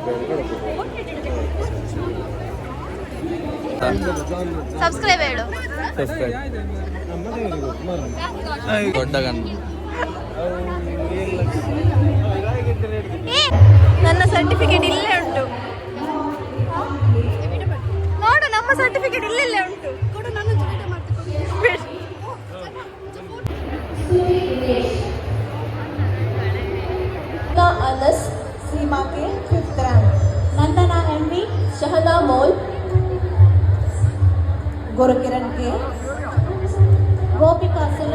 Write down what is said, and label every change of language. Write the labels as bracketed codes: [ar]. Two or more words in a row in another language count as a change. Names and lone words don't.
[kn] ಸಬ್ಸ್ಕ್ರೈಬ್ ಹೇಳು. ದೊಡ್ಡ ನನ್ನ ಸರ್ಟಿಫಿಕೇಟ್ ಇಲ್ಲೇ ಉಂಟು ನೋಡು. ನಮ್ಮ ಸರ್ಟಿಫಿಕೇಟ್ ಇಲ್ಲೇ ಉಂಟು. [hi] अनस सीमा के 5th रैंक, नंदना एमवी, शहदा मोल, गुरुकिरण के, गोपिका सुले